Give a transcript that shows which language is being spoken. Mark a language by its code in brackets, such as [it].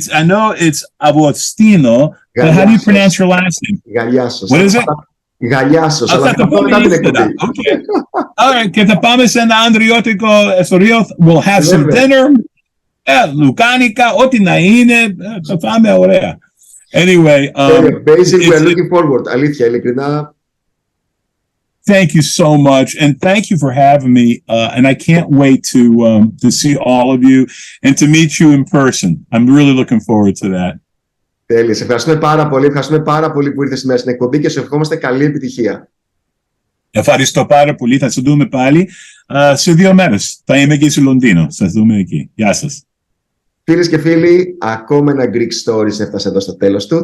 [en] I know it's Augoustinos, but how do you pronounce your last name? Galiassos. What is it? Galiassos. Okay. All right, [el] και θα πάμε σε ένα ανδριώτικο ιστορίο, [en] we'll have some dinner, [el] λουκάνικα, ό,τι να είναι, θα πάμε ωραία. [en] Anyway, basically we're looking forward, [el] αλήθεια, ειλικρινά. [en] Thank you so much, and thank you for having me. And I can't wait to see all of you and to meet you in person. I'm really looking forward to that. [el] Τέλεια. Σε ευχαριστούμε πάρα πολύ. Ευχαριστούμε πάρα πολύ που ήρθες σήμερα στην εκπομπή και σου ευχόμαστε καλή επιτυχία. Ευχαριστώ πάρα πολύ. Θα σε δούμε πάλι σε 2 μέρες. Θα είμαι εκεί στο Λονδίνο. Θα δούμε εκεί. Γεια σας. Φίλες και φίλοι, ακόμα ένα Greek Stories έφτασε εδώ στο τέλος του.